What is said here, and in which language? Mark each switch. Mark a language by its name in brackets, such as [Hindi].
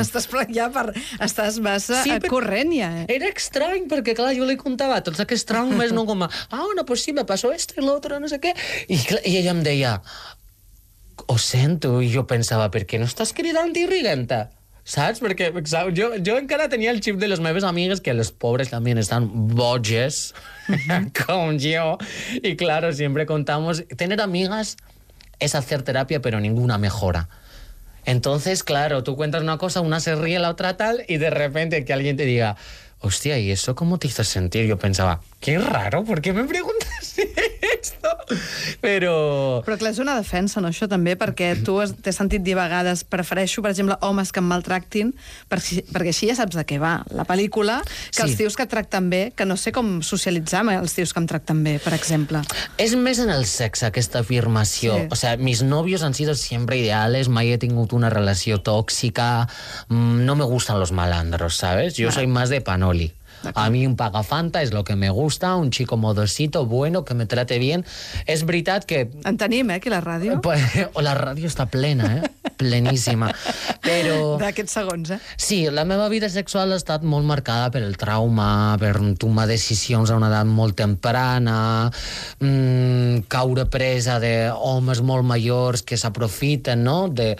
[Catalan] Estàs massa sí, corrent ja. Era estrany, perquè clar, jo li contava tots aquests traumes, no com a... [Spanish] Ah, no, pues sí, me pasó esto y lo otro, no sé qué. [Catalan] I, clar, i ella em deia... Ho sento, i jo pensava, per què no estàs cridant i riguenta? Saps? Perquè saps? Jo encara tenia el xip de les meves amigues, que les pobres també estan boges, com jo. I claro, sempre contamos... [Spanish] Tener amigas es hacer terapia, pero ninguna mejora. Entonces, claro, tú cuentas una cosa, una se ríe, la otra tal, y de repente que alguien te diga... Hostia, ¿y eso cómo te hizo sentir? Yo pensaba, qué raro, ¿por qué me preguntas esto? [Catalan] Però clar, és una defensa, no, això també, perquè tu t'he sentit dir a vegades, prefereixo, per exemple, homes que em maltractin, perquè així ja saps de què va la pel·lícula, que sí. Els tios que et tracten bé, que no sé com socialitzar amb els tios que em tracten bé, per exemple. És més en el sexe, aquesta afirmació. Sí. [Spanish] O sea, mis novios han sido siempre ideales, [Catalan] mai he tingut una relació tòxica, [Spanish] no me gustan los malandros, ¿sabes? Yo soy más de pan. Oli. A mí un pagafanta es lo que me gusta, un chico modosito, bueno, que me trate bien. [Catalan] Es veritat que... En tenim, que la ràdio. O la ràdio està plena, plenísima. Però... D'aquests segons, eh? Sí, la meva vida sexual ha estat molt marcada per el trauma, per tomar decisions a una edat molt temprana, caure presa d'homes molt majors que s'aprofiten, no?